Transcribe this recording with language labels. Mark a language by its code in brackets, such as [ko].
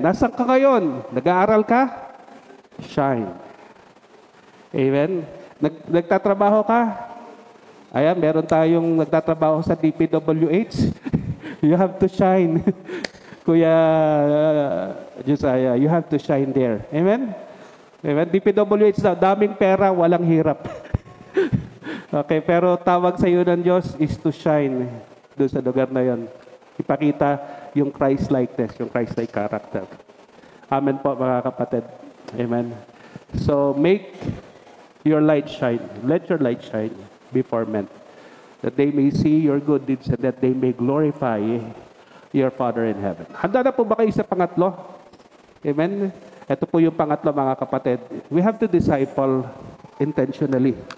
[tl] Nasaan ka ngayon? Nag-aaral ka? Shine. Amen? Nagtatrabaho ka? Ayan, meron tayong nagtatrabaho sa DPWH. [en] You have to shine. Kuya Josiah, you have to shine there. [tl] Amen? Amen? DPWH na, daming pera, walang hirap. Okay, pero tawag sa iyo ng Diyos is to shine doon sa lugar na yon. Ipakita yung Christ-likeness, yung Christ-like character. Amen po mga kapatid. [en] Amen. So, make your light shine. Let your light shine before men, that they may see your good deeds and that they may glorify your Father in heaven. [tl] Handa na po ba kayo sa pangatlo? Amen? Ito po yung pangatlo mga kapatid. [en] We have to disciple intentionally.